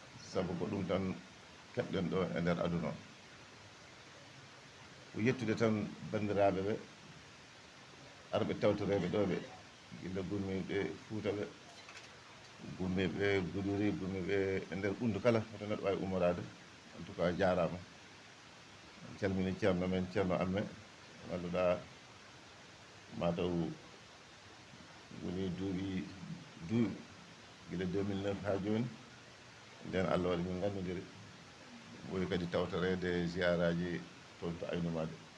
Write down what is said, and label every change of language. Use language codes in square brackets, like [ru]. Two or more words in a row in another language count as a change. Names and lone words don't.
[ff] Sabu ko ɗum tan keɓɗen ɗo e nder aduna o. Ko yettude tan bandiraɓe ɓe, arɓe tawtoreɓe ɗo ɓe, gila gummiɓe Fuuta ɓe, gummiɓe Guduri, gummiɓe e nder ɓundu kala, hoto neɗɗo wawi umorade. [fr] En tout cas, [ff] jarama. En calmini ceerno men, ceerno Amme, ganduɗa mataw woni duuɓi, duuɓi gila deux mille neuf ha joni. Nden Allah waɗi min gandodiri. Ɓooyi kadi tawtorede ziyaraji toon to Aynu Madi.